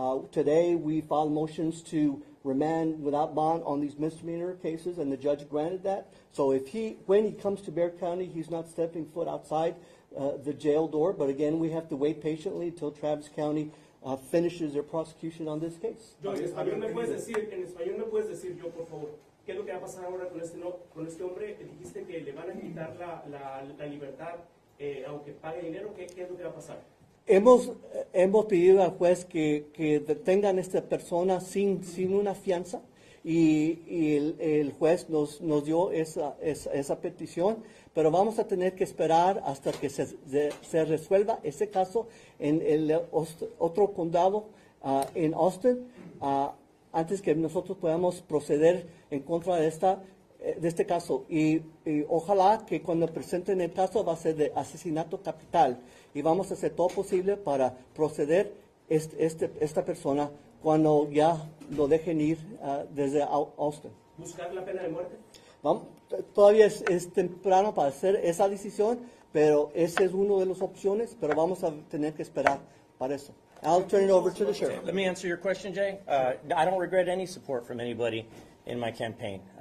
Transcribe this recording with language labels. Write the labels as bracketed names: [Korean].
[English] Today, we filed motions to remand without bond on these misdemeanor cases, and the judge granted that. So when he comes to Bexar County, he's not stepping foot outside the jail door. But again, we have to wait patiently until Travis County finishes their prosecution on this case. [Spanish] John, en español me puedes decir yo, por favor, qué es lo que va a pasar ahora con este hombre. Dijiste que le van a quitar la libertad aunque pague dinero. ¿Qué es lo que va a pasar? Hemos pedido al juez que detengan a esta persona sin una fianza y el juez nos dio esa petición, pero vamos a tener que esperar hasta que se resuelva ese caso en el otro condado en Austin antes que nosotros podamos proceder en contra de este caso. Y ojalá que cuando presenten el caso va a ser de asesinato capital y vamos a hacer todo posible para proceder esta persona cuando ya lo dejen ir desde Austin. ¿Buscar la pena de muerte? Todavía es temprano para hacer esa decisión, pero esa es una de las opciones, pero vamos a tener que esperar para eso. [English] I'll turn it over to the sheriff. Let me answer your question, Jay. I don't regret any support from anybody in my campaign.